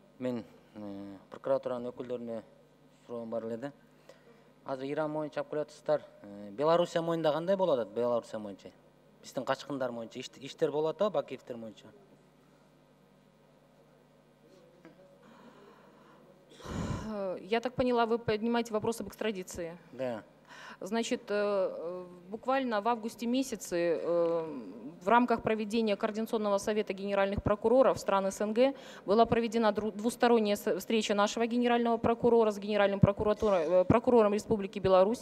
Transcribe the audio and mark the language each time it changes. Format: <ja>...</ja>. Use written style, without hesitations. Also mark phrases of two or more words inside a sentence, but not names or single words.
<ky>Мен прокуратуранын өкүлдөрүнө суроом бар эле да. Азыр Иран боюнча чап келатсыздар. Белоруссия моюнда кандай болуп атат? Белоруссия боюнча. Биздин качкындар боюнча иштер болуп атабы, Бакиевдер боюнча?</ky> <ru>Я так поняла, вы поднимаете вопрос об экстрадиции. Да. Значит, буквально в августе месяце в рамках проведения Координационного совета генеральных прокуроров стран СНГ была проведена двусторонняя встреча нашего генерального прокурора с генеральным прокурором Республики Беларусь.</ru>